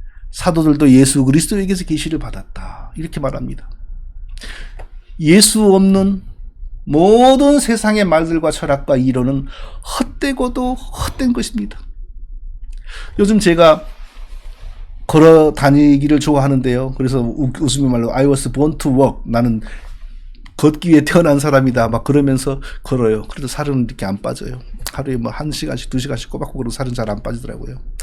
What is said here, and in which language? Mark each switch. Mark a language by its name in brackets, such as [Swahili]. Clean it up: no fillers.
[Korean] 사도들도 예수 그리스도에게서 계시를 받았다. 이렇게 말합니다. 예수 없는 모든 세상의 말들과 철학과 이론은 헛되고도 헛된 것입니다. 요즘 제가 걸어 다니기를 좋아하는데요. 그래서 웃으며 말로 [English] I was born to walk. [Korean] 나는 걷기 위해 태어난 사람이다. 막 그러면서 걸어요. 그래도 살은 이렇게 안 빠져요. 하루에 뭐 1시간씩 2시간씩 꼬박꼬박 걸어도 살은 잘 안 빠지더라고요.